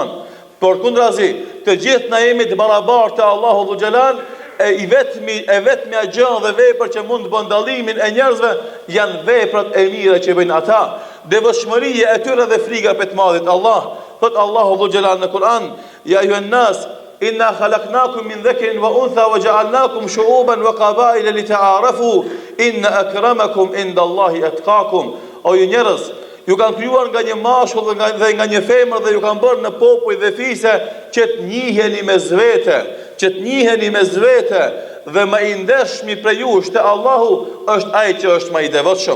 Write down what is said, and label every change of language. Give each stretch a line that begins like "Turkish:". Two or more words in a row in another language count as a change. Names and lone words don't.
Albanian: Por kundrazi, të gjithë na jemi të barabartë te Allahu Dhu Xhelal, e vetmja gjë dhe vepër që mund të bën dallimin e njerëzve janë veprat e mira që bëjnë ata. Devotshmëria e tyre dhe frika për të madhit Allah. Thot Allahu Dhu Xhelal në Kur'an:
Arabic: "يا أيها الناس إنا خلقناكم من ذكر وأنثى وجعلناكم شعوبا وقبائل لتعارفوا إن أكرمكم عند الله أتقاكم."
Albanian: O ju njerëz, ju kanë krijuar nga një mashkull dhe nga një femër dhe ju kanë bërë në popull dhe fise që të njiheni mes vete, që të njiheni mes vete dhe më i ndershmi prej jush te Allahu është ai që është më i devotshëm.